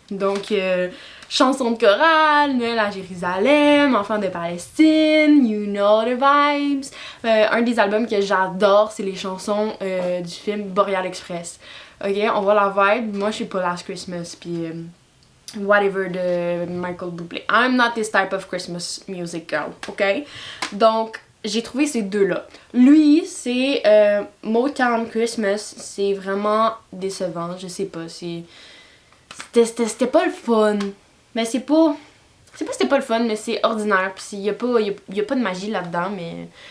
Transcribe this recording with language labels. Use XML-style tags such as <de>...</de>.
<fr>Donc, chansons de chorale, Noël à Jérusalem, Enfants de Palestine,</fr> <en>you know the vibes.</en> <fr>Un des albums que j'adore, c'est les chansons du film Boreal Express. Ok, on voit la vibe. Moi, je suis pas Last Christmas, puis whatever de Michael Bublé.</fr> <en>I'm not this type of Christmas music girl, ok?</en> <fr>Donc, j'ai trouvé ces deux-là. Lui, c'est Motown Christmas. C'est vraiment décevant, je sais pas. C'était pas le fun. Mais c'est pas... C'est pas que c'était pas le fun, mais c'est ordinaire. Puis il y a pas de magie là-dedans, mais...</fr>